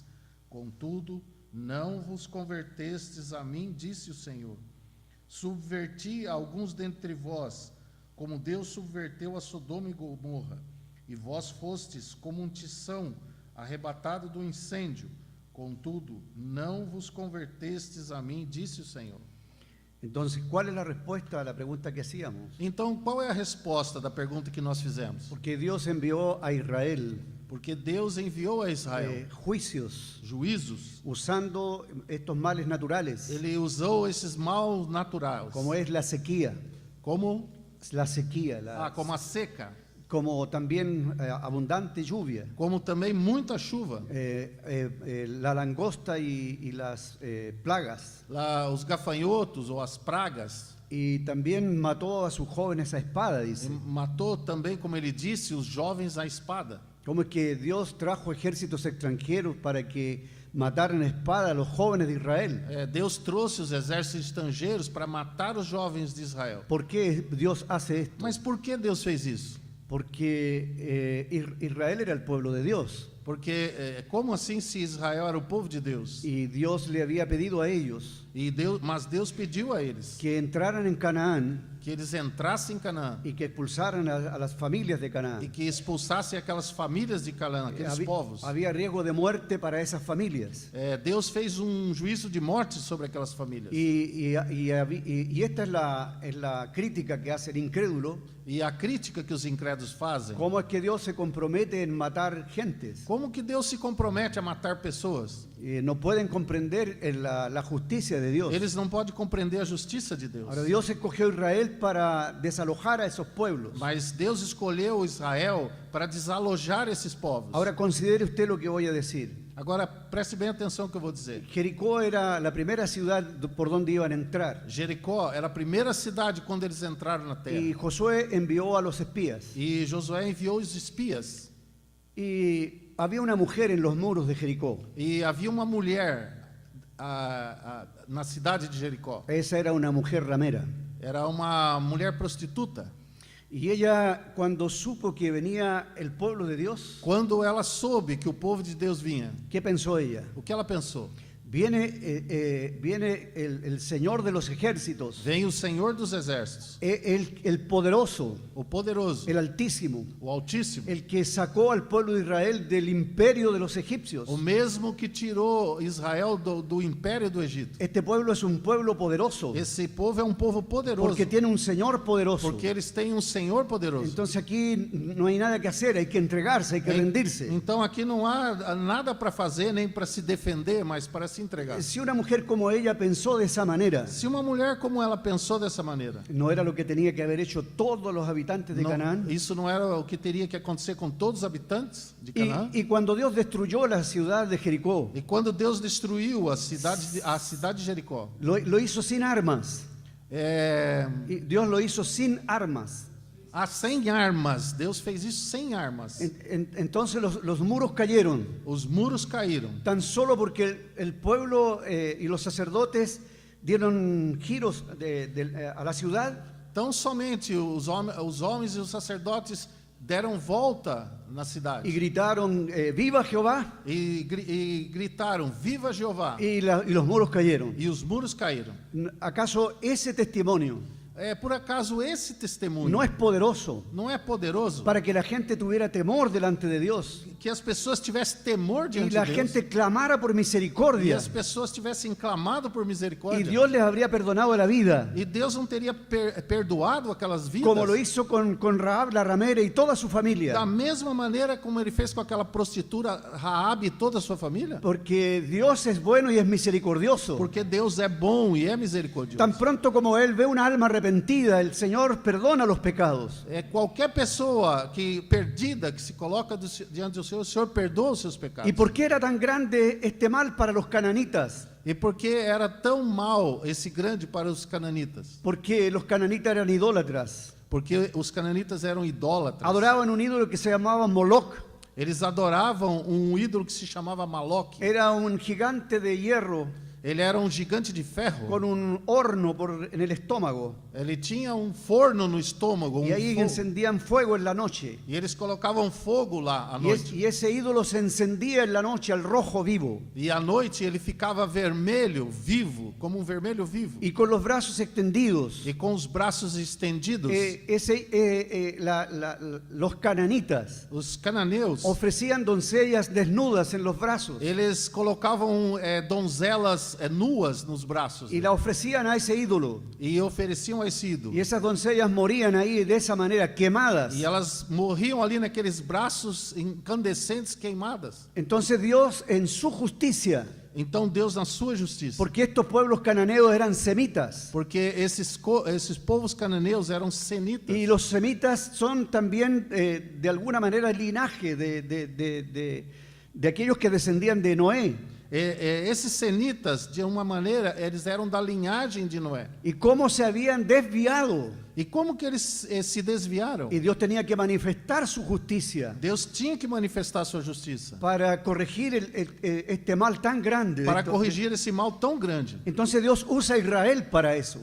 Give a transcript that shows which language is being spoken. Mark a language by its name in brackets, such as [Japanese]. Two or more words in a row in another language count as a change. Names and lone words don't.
[Portuguese] Contudo, não vos convertestes a mim, disse o Senhor. Subverti alguns dentre vós, como Deus subverteu a Sodoma e Gomorra. E vós fostes como um tição arrebatado do incêndio. Contudo, não vos convertestes a mim, disse o Senhor. [Spanish] Entonces, ¿cuál es la respuesta a la pregunta que hacíamos? [Portuguese] Então, qual é a resposta da pergunta que nós fizemos? [Spanish] Porque Dios envió a Israel [Portuguese] Porque Deus enviou a Israel [Spanish] juicios [Portuguese] juízos. [Spanish] usando estos males naturales, [Portuguese] Ele usou esses mal naturais, [Spanish] como es la sequía, [Portuguese] como como a seca, [Spanish] como también abundante lluvia, [Portuguese] como também muita chuva, [Spanish] la langosta y las plagas, [Portuguese] os gafanhotos ou as pragas. [Spanish] y también mató a sus jóvenes a espada, dice. [Portuguese] Matou também, como ele disse, os jovens à espada. [Spanish] ¿Cómo es que Dios trajo ejércitos extranjeros para que mataran a espada a los jóvenes de Israel? [Portuguese] Deus trouxe os exércitos estrangeiros para matar os jovens de Israel. [Spanish] ¿Por qué Dios hace esto? [Portuguese] Mas por que Deus fez isso? [Spanish] Porque Israel era el pueblo de Dios [Portuguese] Porque como assim se Israel era o povo de Deus? [Spanish] y Dios le había pedido a ellos [Portuguese] Mas Deus pediu a eles [Spanish] que entraran en Canaán [Portuguese] que eles entrassem em Canaã [Spanish] y que expulsaran a las familias de [Portuguese] e [Spanish] Canaán. [Portuguese] que expulsassem aquelas famílias de Canaã, aqueles povos. [Spanish] Había riesgo de muerte para esas familias. [Portuguese] Deus fez juízo de morte sobre aquelas famílias. [Spanish] Y esta es la crítica que hace el incrédulo. [Portuguese] E a crítica que os incrédulos fazem, [Spanish] ¿Cómo es que Dios se compromete en matar gentes? [Portuguese] como que Deus se compromete a matar pessoas? [Spanish] No pueden comprender la justicia de Dios. [Portuguese] Eles não podem compreender a justiça de Deus. [Spanish] Ahora, Dios escogió a Israel para desalojar a esos pueblos. [Portuguese] Mas Deus escolheu Israel para desalojar esses povos. [Spanish] Ahora, considere usted lo que voy a decir. [Portuguese] Agora, preste bem atenção no que eu vou dizer. [Spanish] Jericó era la primera ciudad por donde iban a entrar. [Portuguese] Jericó era a primeira cidade quando eles entraram na terra. [Spanish] Y Josué envió a los espías. [Portuguese] E Josué enviou os espias. [Spanish] Y había una mujer en los muros de Jericó. [Portuguese] E havia uma mulher na cidade de Jericó. [Spanish] Esa era una mujer ramera. [Portuguese] era uma mulher prostituta. [Spanish] Y ella, cuando supo que venía el pueblo de Dios, [Portuguese] Quando ela soube que o povo de Deus vinha, [Spanish] ¿qué pensó ella? [Portuguese] o que ela pensou? [Spanish] Viene el Señor de los ejércitos, [Portuguese] Vem o Senhor dos Exércitos, [Spanish] el poderoso, [Portuguese] o poderoso, [Spanish] el altísimo, [Portuguese] o Altíssimo, [Spanish] el que sacó al pueblo de Israel del imperio de los egipcios. [Portuguese] o mesmo que tirou Israel do império do Egito. [Spanish] Este pueblo es un pueblo poderoso [Portuguese] Esse povo é um povo poderoso, [Spanish] porque tiene un Señor poderoso. [Portuguese] porque eles têm um Senhor poderoso. [Spanish] Entonces aquí no hay nada que hacer, hay que entregarse, hay que rendirse. [Portuguese] Então aqui não há nada para fazer, nem para se defender, mas para se entregar. [Spanish] Si una mujer como ella pensó de esa manera, [Portuguese] Se uma mulher como ela pensou dessa maneira, [Spanish] no era lo que tenía que haber hecho todos los habitantes de Canaán. [Portuguese] isso não era o que teria que acontecer com todos os habitantes de Canaã. [Spanish] Y cuando Dios destruyó la ciudad de Jericó, [Portuguese] E quando Deus destruiu a cidade de Jericó, [Spanish] lo hizo sin armas. Y Dios lo hizo sin armas. [Portuguese] sem armas, Deus fez isso sem armas. [Spanish] Entonces los muros cayeron, [Portuguese] Os muros caíram, [Spanish] tan solo porque el pueblo y los sacerdotes dieron giros a la ciudad [Portuguese] tão somente os homens e os sacerdotes deram volta na [Spanish] y [Portuguese] cidade [Spanish] gritaron, viva Jehová, [Portuguese] e gritaram, viva Jeová, [Spanish] y los muros cayeron. [Portuguese] e os muros caíram. [Spanish] ¿Acaso ese testimonio [Portuguese] Por acaso esse testemunho [Spanish] no es poderoso [Portuguese] não é poderoso [Spanish] para que la gente tuviera temor delante de Dios [Portuguese] que as pessoas tivessem temor [Spanish] y [Portuguese] diante [Spanish] la [Portuguese] de Deus [Spanish] gente clamara por [Portuguese] e [Spanish] misericordia [Portuguese] as pessoas tivessem clamado por [Spanish] y [Portuguese] misericórdia [Spanish] Dios les habría perdonado la vida, [Portuguese] e Deus não teria perdoado aquelas vidas [Spanish] como lo hizo con Rahab la ramera y toda su familia? [Portuguese] da mesma maneira como ele fez com aquela prostituta Raabe e toda a sua família? [Spanish] Porque Dios es bueno y es misericordioso. [Portuguese] Porque Deus é bom e é misericordioso. [Spanish] Tan pronto como Él ve una alma arrepentida, el Señor perdona los pecados. [Portuguese] Qualquer pessoa que perdida que se coloca diante do Senhor, o Senhor perdoa os seus pecados. [Spanish] ¿Y por qué era tan grande este mal para los cananitas? [Portuguese] E por que era tão mal esse grande para os cananitas? [Spanish] Porque los cananitas eran idólatras. [Portuguese] Porque os cananitas eram idólatras. [Spanish] Adoraban un ídolo que se llamaba Moloch. [Portuguese] Eles adoravam ídolo que se chamava Maloque. [Spanish] Era un gigante de hierro [Portuguese] Ele era gigante de ferro. [Spanish] con un horno en el estómago. [Portuguese] Ele tinha forno no estômago. [Spanish] Y ahí [Portuguese] Fogo. [Spanish] encendían fuego en la noche. [Portuguese] E eles colocavam fogo lá à [Spanish] Y, [Portuguese] noite. [Spanish] y ese ídolo se encendía en la noche al rojo vivo. [Portuguese] E à noite ele ficava vermelho, vivo, como vermelho vivo. [Spanish] Y con los brazos extendidos. [Portuguese] E com os braços estendidos, [Spanish] Los cananitas [Portuguese] os cananeus, [Spanish] ofrecían doncellas desnudas en los brazos [Portuguese] eles colocavam donzelas nuas nos braços [Spanish] y la ofrecían a ese ídolo. [Portuguese] e ofereciam a esse ídolo. [Spanish] Y esas doncellas morían ahí de esa manera, quemadas. [Portuguese] E elas morriam ali naqueles braços incandescentes queimadas. [Spanish] Entonces Dios, en su justicia, [Portuguese] Então Deus, na sua justiça, [Spanish] porque estos pueblos cananeos eran semitas, [Portuguese] porque esses povos cananeus eram semitas. [Spanish] y los semitas son también de alguna manera el linaje de aquellos que descendían de Noé. [Portuguese] Esses semitas, de uma maneira, eles eram da linhagem de Noé. [Spanish] Y cómo se habían desviado. [Portuguese] E como que eles se desviaram? [Spanish] Y Dios tenía que manifestar su justicia [Portuguese] Deus tinha que manifestar sua justiça [Spanish] para corregir este mal tan grande. [Portuguese] para corrigir esse mal tão grande. [Spanish] Entonces Dios usa a Israel para eso.